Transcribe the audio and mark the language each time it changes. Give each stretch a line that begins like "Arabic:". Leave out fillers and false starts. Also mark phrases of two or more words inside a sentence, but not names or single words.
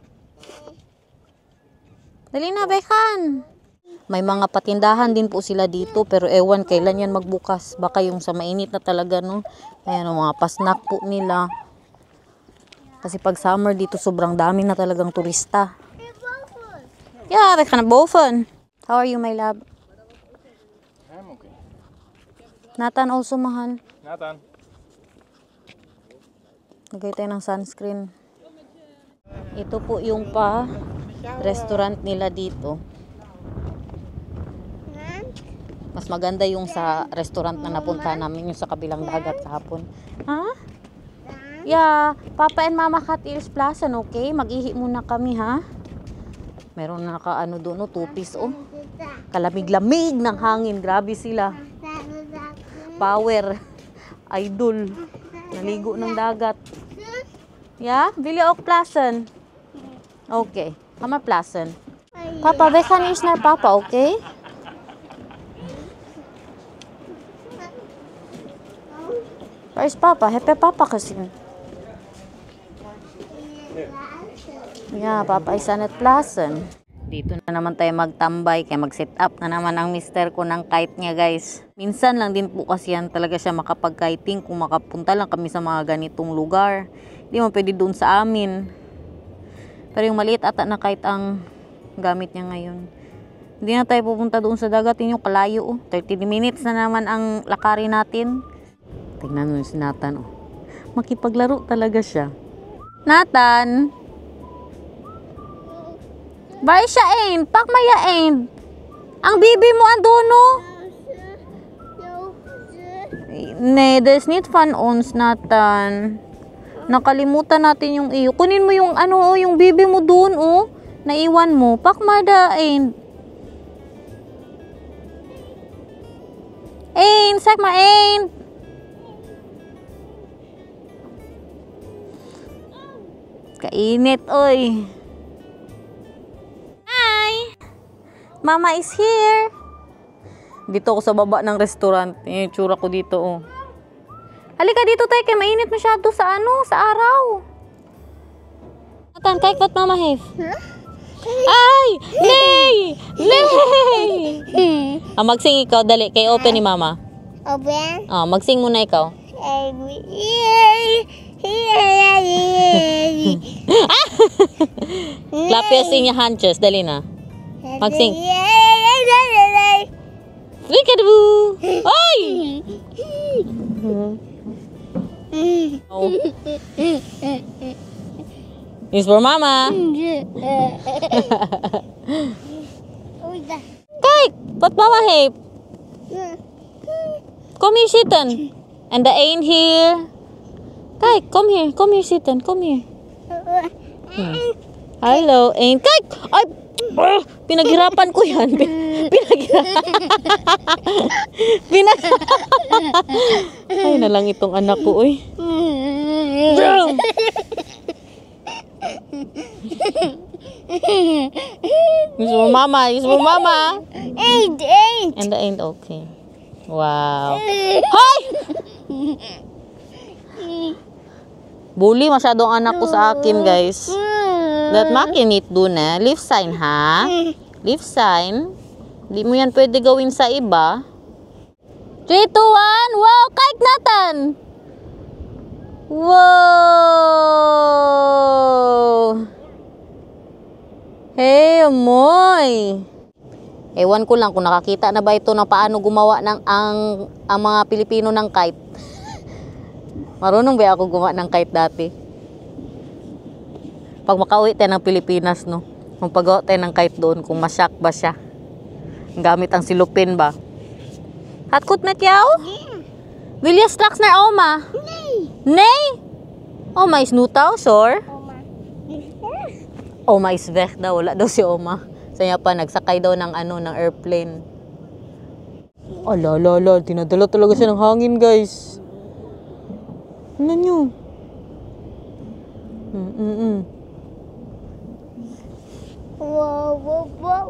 Filipino: Dali na, Bekan. May mga patindahan din po sila dito pero ewan kailan yan magbukas. Baka yung sa mainit na talaga, no? Ayan, mga pasnak po nila. Kasi pag summer dito sobrang dami na talagang turista.
Dutch: Yeah, we gaan naar boven.
English: How are you, my love? I'm okay. Nathan also,
Filipino: mahal. Nathan. Lagay tayo ng sunscreen. Ito po yung restaurant nila dito. Mas maganda yung sa restaurant na napunta namin, yung sa kabilang dagat kahapon. Ha? Yeah, Papa and Mama Cat Ears Plaza, okay? Mag-ihi muna kami, ha? Meron na naka-ano doon, 2 piece, Kalamig-lamig ng hangin. Grabe sila. Power. Idol. Naligo ng dagat.
German: Ja, will ihr auch plassen?
Dutch: Okay, kan man plassen. Papa, wir gaan eerst naar papa, oké? Waar is papa? Heb je papa gezien? Ja, papa is aan het plassen.
Filipino: Dito na naman tayo magtambay kaya mag-set up na naman ang mister ko ng kite niya, guys. Minsan lang din po kasi yan talaga siya makapag-kiting kung makapunta lang kami sa mga ganitong lugar. Hindi mo pwede doon sa amin. Pero yung maliit ata na kite ang gamit niya ngayon. Hindi na tayo pupunta doon sa dagat. Yun yung kalayo. 30 minutes na naman ang lakarin natin. Tingnan mo si Nathan. Makipaglaro talaga siya. Nathan!
Dutch: Waar is je eend? Pak maar je eend.
Filipino: Ang bibi mo andun, no?
Dutch: Nee, dat is niet van ons, Nathan.
Filipino: Nakalimutan natin yung iyo. Kunin mo yung ano, yung bibi mo doon, oh. Naiwan mo.
Dutch: Pak maar de eend. Eend, zeg maar eend.
Filipino: Kainit, oy.
English: Hi! Mama is here.
Filipino: Dito ako sa baba ng restaurant. Yung tsura ko dito, oh. Halika dito tayo, kaya mainit masyado sa ano, sa araw. Nathan,
Dutch: kijk wat mama heeft. Ay! Nee! Nee!
Filipino: Magsing ikaw, dali. Kay open ni mama. Open? Magsing muna ikaw.
English: Clap your sing your handjes.
Filipino: Dali na. Magsing. Flickadoo! Ay! Oh.
English: It's for mama.
Dutch: Kijk, wat mama heeft. Kom hier zitten.
English: And the eend here.
Dutch: Kijk, kom hier zitten. Kom hier. Hallo, eend. Kijk!
Filipino: Ay! Pinaghirapan ko yan. Ay, na lang itong anak ko, uy.
English: It's for mama.
Dutch: Eend.
English: And the eend, okay. Wow. Hoy!
Filipino: Bully masyado ang anak ko sa akin, guys. That makinit doon,
English: eh. Leave sign, ha? Leave sign.
Filipino: Di mo yan pwede gawin sa iba.
English: 3, 2, 1. Wow, kite Nathan! Wow!
Filipino: Hey, amoy! Ewan ko lang kung nakakita na ba ito na paano gumawa ng ang mga Pilipino ng kite. Marunong ba ako gumawa ng kite dati? Pag makauwi tayo ng Pilipinas, no? Kung pag-gawa tayo ng kite doon, kung masyak ba siya. Gamit ang silupin ba?
Dutch: Gaat goed met jou? Wil je straks naar oma? Nee? Oma is nu thuis, hoor. Oma is weg daw.
Filipino: Wala daw si oma. Saya pa, nagsakay daw ng ng airplane. Ala, tinadala talaga siya ng hangin, guys. Ano nyo? Wow.